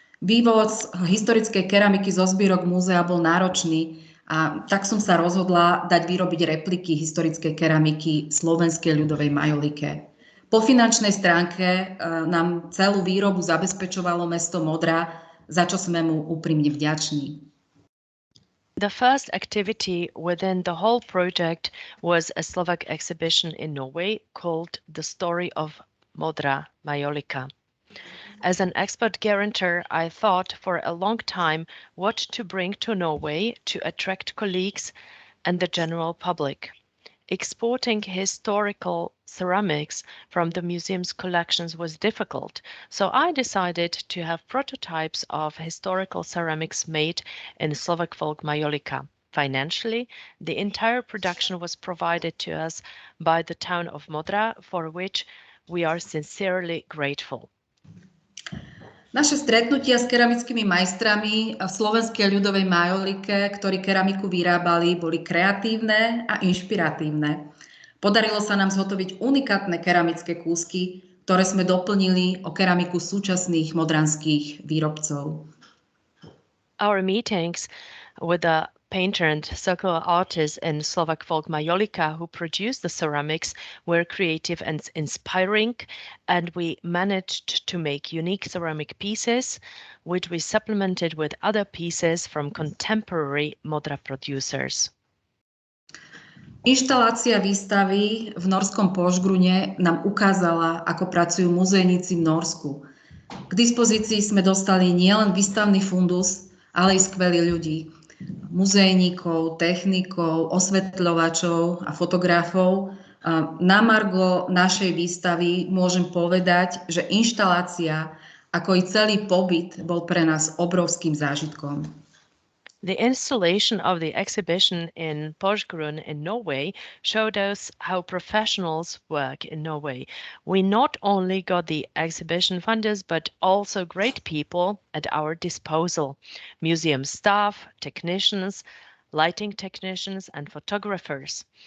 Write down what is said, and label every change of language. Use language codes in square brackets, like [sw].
[sk] Vývoz historickej keramiky zo zbierok múzea bol náročný a tak som sa rozhodla dať vyrobiť repliky historickej keramiky slovenskej ľudovej majolike. Po finančnej stránke nám celú výrobu zabezpečovalo mesto Modra, za čo sme mu úprimne vďační. [en] The first activity within the whole project was a Slovak exhibition in Norway called The Story of Modra Majolika. As an expert guarantor, I thought for a long time what to bring to Norway to attract colleagues and the general public. Exporting historical ceramics from the museum's collections was difficult, so I decided to have prototypes of historical ceramics made in Slovak folk Majolika. Financially, the entire production was provided to us by the town of Modra, for which we are sincerely grateful. [sk] Naše stretnutia s keramickými majstrami v slovenskej ľudovej majolike, ktorí keramiku vyrábali, boli kreatívne a inšpiratívne. Podarilo sa nám zhotoviť unikátne keramické kúsky, ktoré sme doplnili o keramiku súčasných modranských výrobcov. Our meetings with the painter and circular artist in Slovak folk Majolika who produced the ceramics were creative and inspiring, and we managed to make unique ceramic pieces, which we supplemented with other pieces from contemporary Modra producers. Inštalácia výstavy v norskom Požgrune nám ukázala, ako pracujú muzejníci v Norsku. K dispozícii sme dostali nielen výstavný fundus, ale i skvelí ľudí. Muzejníkov, technikov, osvetľovačov a fotografov, Na margo našej výstavy môžem povedať, že inštalácia ako i celý pobyt bol pre nás obrovským zážitkom. [en] The installation of the exhibition in Porsgrunn in Norway showed us how professionals work in Norway. We not only got the exhibition funders, but also great people at our disposal. Museum staff, technicians, lighting technicians and photographers.